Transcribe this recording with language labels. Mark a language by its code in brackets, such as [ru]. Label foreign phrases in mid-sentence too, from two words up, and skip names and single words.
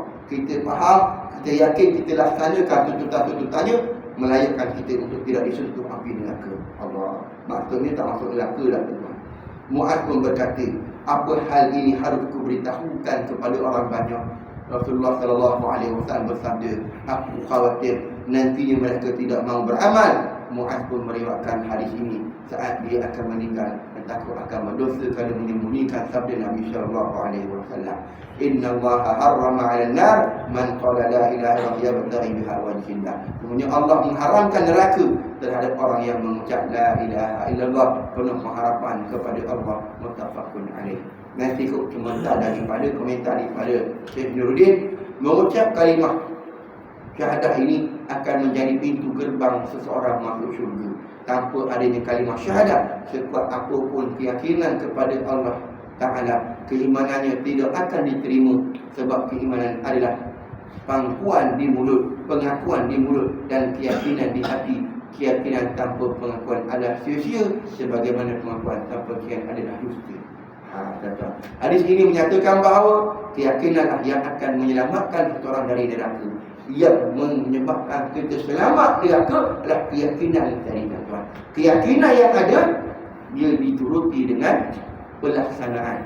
[ms] Kita faham, kita yakin, kita laksanakan tuntutan-tuntutannya, melayakkan kita untuk tidak disentuh api neraka Allah. Maksudnya tak masuk neraka dah tuan. [id] Muaz pun berkata, Apa hal ini harus kuberitahukan kepada orang banyak. Rasulullah [ar] صلى الله عليه وسلم [id] bersabda, aku khawatir nantinya mereka tidak mau beramal. Muaz pun meriwayatkan hadis ini saat dia akan meninggal dan takut akan berdosa kalau menyembunyikan sabda Nabi [ar] صلى الله عليه وسلم. إن الله حرم على النار من قال لا إله إلا الله يبتغي بها وجه الله. [id] Sebenarnya Allah mengharamkan neraka terhadap orang yang mengucap [ar] لا إله إلا الله [id] penuh pengharapan kepada Allah. [ar] متفق عليه. [ms] Nanti ikut komentar daripada komentar daripada Syekh Nuruddin, mengucap kalimah syahadah ini akan menjadi pintu gerbang seseorang masuk syurga. [id] Tanpa adanya kalimah syahadah, sekuat apapun keyakinan kepada [ar] الله تعالى, [id] keimanannya tidak akan diterima. Sebab keimanan adalah pengakuan di mulut, pengakuan di mulut dan keyakinan di hati. Keyakinan tanpa pengakuan adalah sia-sia, sebagaimana pengakuan tanpa keyakinan adalah dusta. [ms] Hadis ini menyatakan bahawa keyakinanlah yang akan menyelamatkan seseorang dari neraka. Yang menyebabkan kita selamat neraka adalah keyakinan tadi, tuan-tuan. Keyakinan yang ada, dia dituruti dengan pelaksanaan.